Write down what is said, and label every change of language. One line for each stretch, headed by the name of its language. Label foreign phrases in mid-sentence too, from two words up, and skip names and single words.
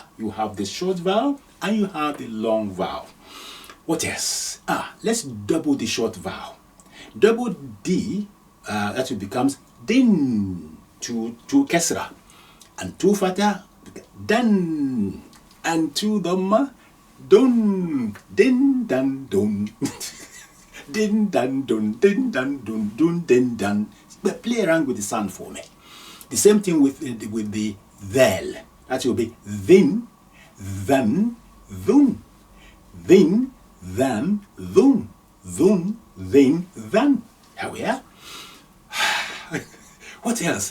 English: You have the short vowel and you have the long vowel. What else? Let's double the short vowel. Double D, that will becomes Din. To Kesra, and to Fatha, Dan, and to Dhamma, Dun, Din, Dan, Dun, Din, Dan, Dun, Din, Dan, Dun, Dun, Din, Dan. Play around with the sound for me. The same thing with the Dhaal. That will be then, thun, then, then, then. Here we are. What else?